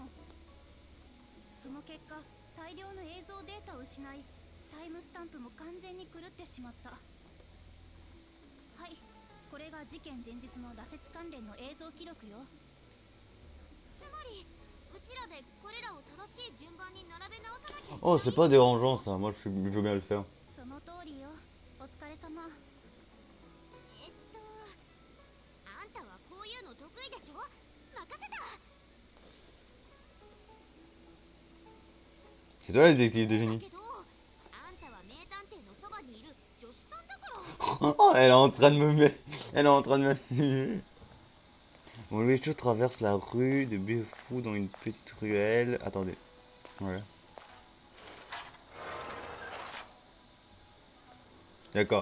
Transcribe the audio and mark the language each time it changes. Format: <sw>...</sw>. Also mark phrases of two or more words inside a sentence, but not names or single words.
<ja>その結果、大量の映像データを失い、タイムスタンプも完全に狂ってしまった。はい、これが事件前日の羅刹関連の映像記録よ。つまりうちらでこれらを正しい順番に並べ直さなきゃいけない。</ja> <fr>Oh, c'est pas dérangeant ça. Moi, je veux bien le faire.</fr> <ja>その通りよ。お疲れ様。あんたはこういうの得意でしょ。任せた。</ja> <fr>C'est toi la détective de</fr> <ja>だ</ja> <fr>génie.</fr> <ja>けど、あんたは名探偵のそばにいる助手さんだから。</ja> <fr>Oh, elle est en train de me mettre. Elle est en train de m'insinuer. Bon, Louis Cho traverse la rue de Befou dans une petite ruelle. Attendez. Voilà. D'accord.</fr>